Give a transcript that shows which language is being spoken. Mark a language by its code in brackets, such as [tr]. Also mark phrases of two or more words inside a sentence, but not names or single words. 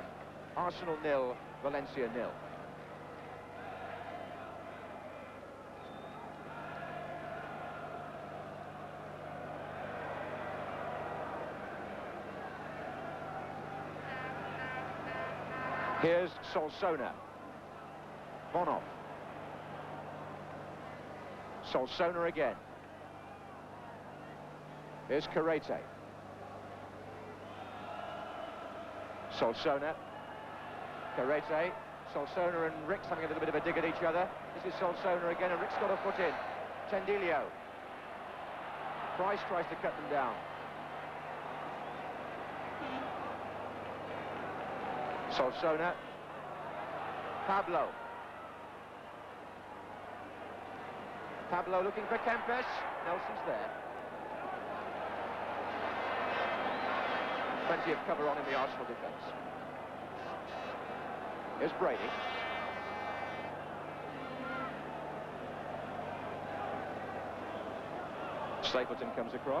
[en] Arsenal 0, Valencia 0. Here's Solsona. Bonov. Solsona again. Here's Carrete. Solsona. Carrete. Solsona and Rix having a little bit of a dig at each other. This is Solsona again, and Rix got a foot in. Tendilio. Price tries to cut them down. Solsona. Pablo. Pablo looking for Kempes. Nelson's there. Plenty of cover on in the Arsenal defence. Here's Brady. Stapleton comes across.